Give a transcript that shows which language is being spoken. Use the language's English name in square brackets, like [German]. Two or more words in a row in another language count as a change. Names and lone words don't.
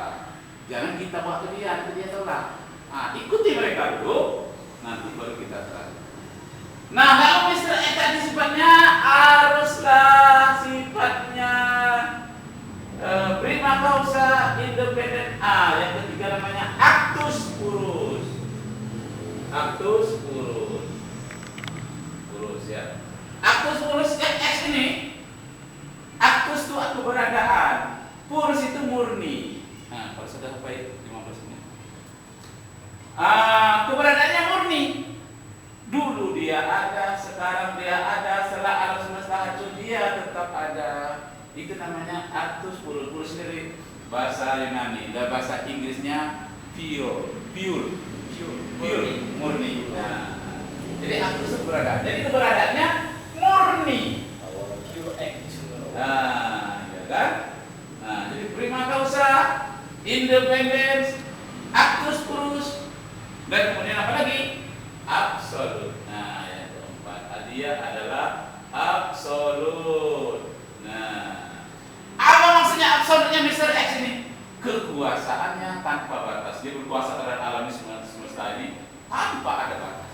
[Indonesian] Jangan kita bawa ke dia tolak. Ikuti mereka dulu, nanti baru kita terang. Nah, kalau Mr. X tadi sifatnya haruslah sifatnya [Latin] prima causa, [Indonesian] independen. Yang ketiga namanya [Latin] actus purus. Actus purus [Indonesian] ya. [Latin] Actus purus [Indonesian] X ini, actus itu keberadaan, purus itu murni. Nah, kalau sudah sampai 15 menit. Keberadaannya murni. Dulu dia ada, sekarang dia ada, setelah alam semesta hancur dia tetap ada. Itu namanya [Latin] actus purus. [Indonesian] Purus dari bahasa Yunani, dan bahasa Inggrisnya pure, murni. Nah, jadi actus keberadaan. Jadi keberadaannya murni. Ya kan? Nah, jadi [Latin] prima causa, [Indonesian] independence, [Latin] actus purus, [Indonesian] dan kemudian apa lagi? Absolut. Nah, yang keempat, dia adalah absolut. Nah, apa maksudnya absolutnya Mr. X ini? Kekuasaannya tanpa batas. Dia berkuasa terhadap alam semesta ini tanpa ada batas.